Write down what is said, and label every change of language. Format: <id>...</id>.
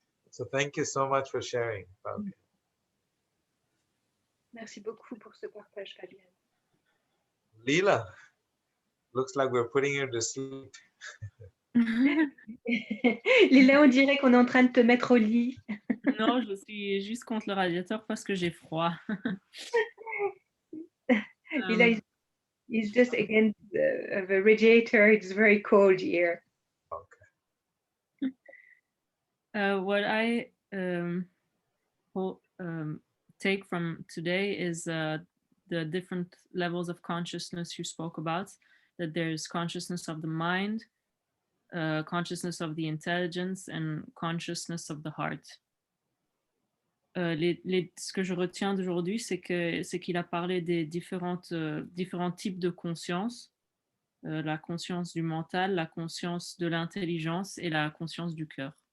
<en>So thank you so much for sharing, Fabienne.</en> <fr>Merci beaucoup pour ce partage, Fabienne.</fr> <en>Leela, looks like we're putting you to sleep.</en> <fr>Lila, on dirait qu'on est en train de te mettre au lit. Non, je suis juste contre le radiateur parce que j'ai froid.</fr> <en>Lila is just against the radiator. It's very cold here. What I take from today is the different levels of consciousness you spoke about, that there's consciousness of the mind, consciousness of the intelligence, and consciousness of the heart.</en> <fr>Ce que je retiens d'aujourd'hui, c'est qu'il a parlé des différents types de conscience, la conscience du mental, la conscience de l'intelligence et la conscience du cœur.</fr>